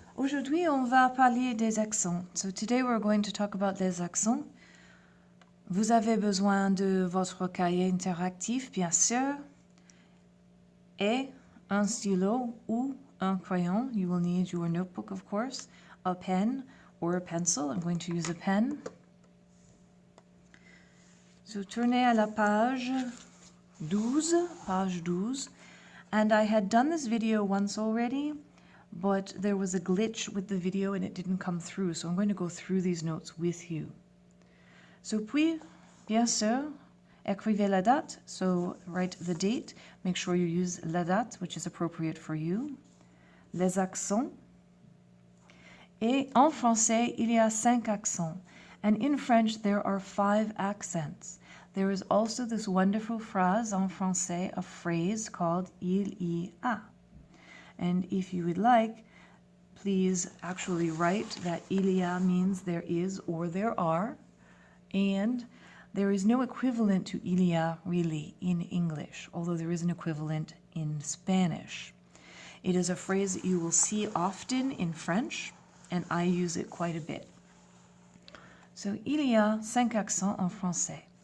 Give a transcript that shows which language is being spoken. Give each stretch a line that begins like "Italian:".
French: Aujourd'hui, on va parler des accents.
English: So today we're going to talk about les accents.
French: Vous avez besoin de votre cahier interactif, bien sûr, et un stylo ou un crayon.
English: You will need your notebook, of course, a pen or a pencil. I'm going to use a pen.
French: So tournez à la page 12.
English: And I had done this video once already, but there was a glitch with the video and it didn't come through. So I'm going to go through these notes with you. So
French: puis, bien sûr, écrivez la date.
English: So write the date. Make sure you use la date, which is appropriate for you.
French: Les accents. Et en français, il y a 5 accents.
English: And in French, there are 5 accents. There is also this wonderful phrase en français, a phrase called il y a. And if you would like, please actually write that il y a means there is or there are. And there is no equivalent to il y a really in English, although there is an equivalent in Spanish. It is a phrase that you will see often in French, and I use it quite a bit.
French: So, il y a 5 accents en français.